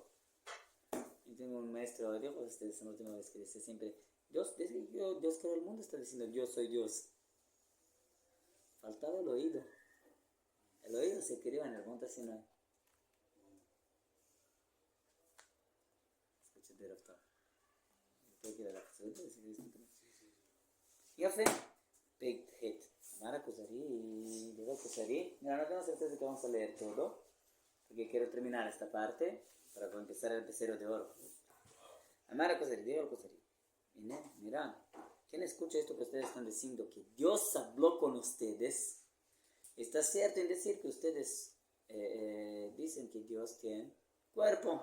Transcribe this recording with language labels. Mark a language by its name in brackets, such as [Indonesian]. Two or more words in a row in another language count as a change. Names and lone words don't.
[Spanish] Yo tengo un maestro, dijo ustedes la última vez que dice siempre, Dios creó el mundo, está diciendo yo soy Dios. Faltaba el oído. El oído se crió en el monte Sinai. Escuché de Rav. [Hebrew] יפה. פרק ח' אמר הכוזרי, [Spanish] digo הכוזרי. Mira, no tengo certeza que vamos a leer todo, porque quiero terminar esta parte para empezar el becerro de oro. Amar הכוזרי, digo הכוזרי. Mira, ¿quién escucha esto que ustedes están diciendo? Que Dios habló con ustedes. Está cierto en decir que ustedes dicen que Dios tiene cuerpo.